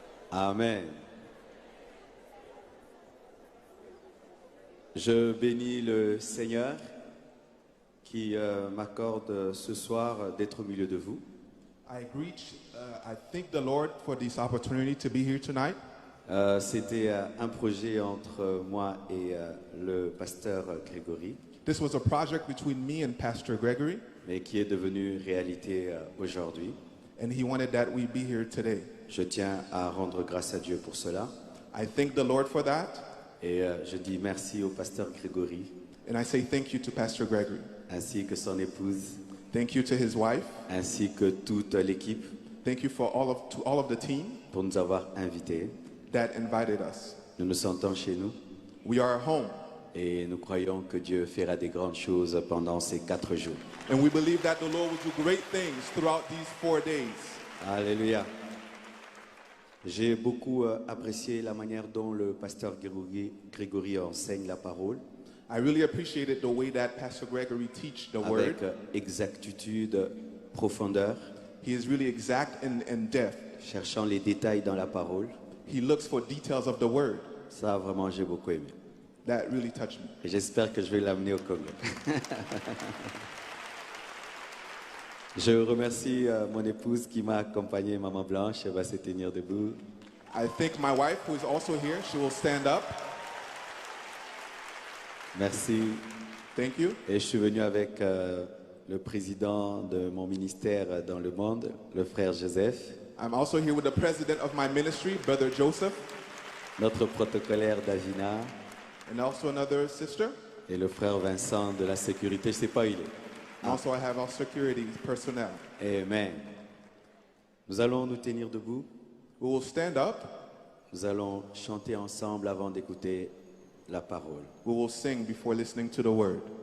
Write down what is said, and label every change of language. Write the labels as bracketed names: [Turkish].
[French] Amen. Je bénis le Seigneur qui m'accorde ce soir d'être au milieu de vous. [English] I thank the Lord for this opportunity to be here tonight. [French] C'était un projet entre moi et le pasteur Grégory, [English] This was a project between me and Pastor Gregory, [French] mais qui est devenu réalité aujourd'hui. [English] and he wanted that we be here today. [French] Je tiens à rendre grâce à Dieu pour cela. [English] I thank the Lord for that, [French] Et je dis merci au pasteur Grégory, [English] and I say thank you to Pastor Gregory. [French] ainsi que son épouse, [English] Thank you to his wife. [French] ainsi que toute l'équipe [English] Thank you to all of the team [French] pour nous avoir invités. [English] that invited us. [French] Nous nous sentons chez nous [English] We are home, [French] et nous croyons que Dieu fera des grandes choses pendant ces 4 jours. [English] and we believe that the Lord will do great things throughout these 4 days. Alléluia. [French] J'ai beaucoup apprécié la manière dont le pasteur Grégory enseigne la parole, [English] I really appreciated the way that Pastor Gregory teach the word. [French] avec exactitude, profondeur, [English] He is really exact and depth. [French] cherchant les détails dans la parole. [English] He looks for details of the word. [French] Ça, vraiment, j'ai beaucoup aimé. [English] That really touched me. [French] Et j'espère que je vais l'amener au Congo. Je remercie mon épouse qui m'a accompagné, Maman Blanche. Elle va se tenir debout. [English] I thank my wife, who is also here. She will stand up. [French] Merci. [English] Thank you. [French] Et je suis venu avec le président de mon ministère dans le monde, le frère Joseph, [English] I'm also here with the president of my ministry, Brother Joseph, [French] notre protocolaire Davina [English] and also another sister. [French] et le frère Vincent de la sécurité. Je ne sais pas où il est. [English] And also I have our security personnel. Amen. [French] Nous allons nous tenir debout. [English] We will stand up. [French] Nous allons chanter ensemble avant d'écouter la parole. [English] We will sing before listening to the word.